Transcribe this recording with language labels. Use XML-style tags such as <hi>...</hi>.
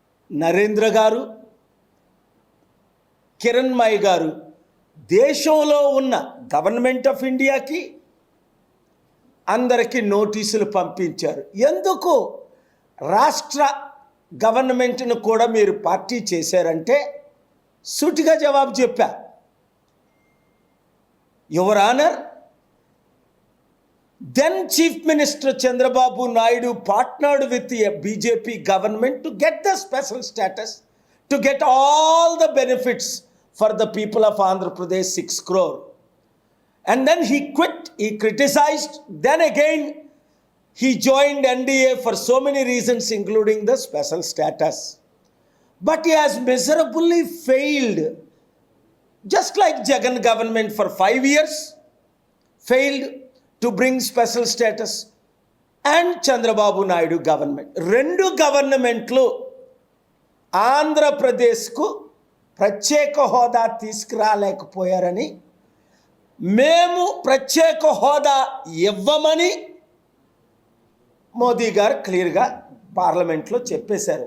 <te>నరేంద్ర గారు, కిరణ్మయి గారు దేశంలో ఉన్న గవర్నమెంట్ ఆఫ్ ఇండియాకి అందరికీ నోటీసులు పంపించారు. ఎందుకు రాష్ట్ర గవర్నమెంట్ను కూడా మీరు పార్టీ చేశారంటే సూటిగా జవాబు చెప్పా.</te> <en>Your honour, then Chief Minister Chandrababu Naidu partnered with the BJP government to get the special status, to get all the benefits for the people of Andhra Pradesh, 6 crore. And then he quit, he criticized, then again he joined NDA for so many reasons including the special status. But he has miserably failed, just like Jagan government for 5 years failed to bring special status, and Chandrababu Naidu government.</en> <te>2 గవర్నమెంట్లు ఆంధ్రప్రదేశ్కు ప్రత్యేక హోదా తీసుకురాలేకపోయారని, మేము ప్రత్యేక హోదా ఇవ్వమని మోదీ గారు క్లియర్గా పార్లమెంట్లో చెప్పేశారు.</te>